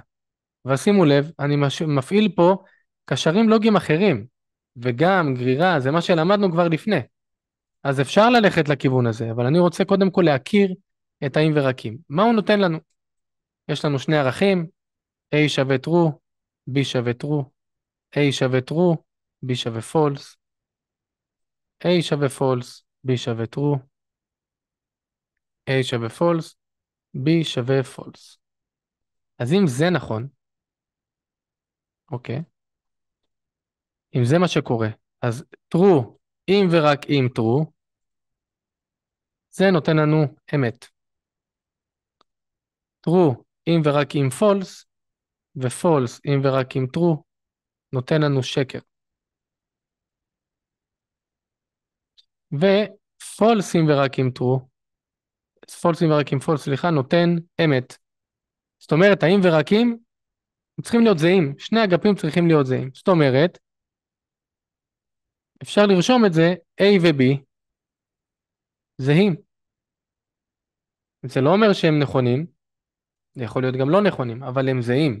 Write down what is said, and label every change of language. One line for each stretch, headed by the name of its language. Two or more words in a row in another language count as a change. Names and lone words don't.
Hebrew: ושימו לב, אני מפעיל פה קשרים לוגיים אחרים, וגם גרירה, זה מה שלמדנו כבר לפני. אז אפשר ללכת לכיוון הזה, אבל אני רוצה קודם כל להכיר את האם ורקים. מה הוא נותן לנו? יש לנו שני ערכים, A שווה true, B שווה true, A שווה true, B שווה false, A שווה false, B שווה true, A שווה false, B שווה false. אז אם זה נכון, אוקיי, אם זה מה שקורה, אז true, אם ורק אם true, זה נותן לנו אמת. true, אם ורק אם false, ו-false, אם ורק אם true, נותן לנו שקר. ו-false, אם ורק אם true, false, אם ורק אם false, סליחה, נותן אמת. זאת אומרת, האם ורק אם צריכים להיות זהים, שני אגפים צריכים להיות זהים. זאת אומרת, אפשר לרשום את זה, A ו-B זהים. זה לא אומר שהם נכונים, זה יכול להיות גם לא נכונים, אבל הם זהים.